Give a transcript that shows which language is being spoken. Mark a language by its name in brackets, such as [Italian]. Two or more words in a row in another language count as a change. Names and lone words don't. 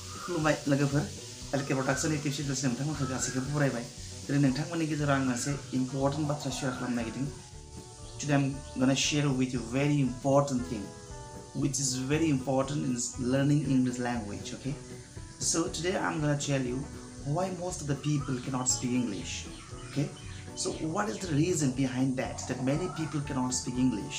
[Bodo] खुलुमबाय लोगोफोर एलके प्रडाक्शन इउटिउब चेनेलसिम नोंथांमोनखौ गासैखौबो बरायबाय दिनै नोंथांमोननि गेजेराव आं मोनसे इम्पोर्टेन्ट बाथ्रा शेयार खालामनो नागिरदों [English] today I'm gonna share with you very important thing which is very important in learning English language. Okay, so today I'm gonna tell you why most of the people cannot speak English. Okay, so what is the reason behind that many people cannot speak English?